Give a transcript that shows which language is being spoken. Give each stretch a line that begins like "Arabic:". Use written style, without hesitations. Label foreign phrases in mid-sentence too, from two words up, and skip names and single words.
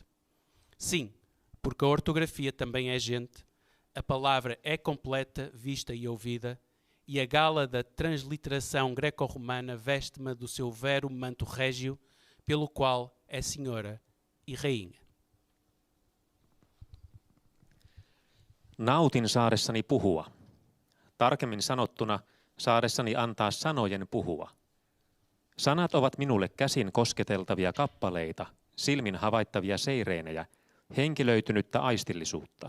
Portuguese: Sim, porque a ortografia também é gente, a palavra é completa, vista e ouvida, e a gala da transliteração greco-romana veste-me do seu vero manto régio, pelo qual é senhora e rainha.
Finnish: Nautin saadessani puhua. Tarkemmin sanottuna, saadessani antaa sanojen puhua. Sanat ovat minulle käsin kosketeltavia kappaleita, silmin havaittavia seireenejä, henkilöitynyttä aistillisuutta.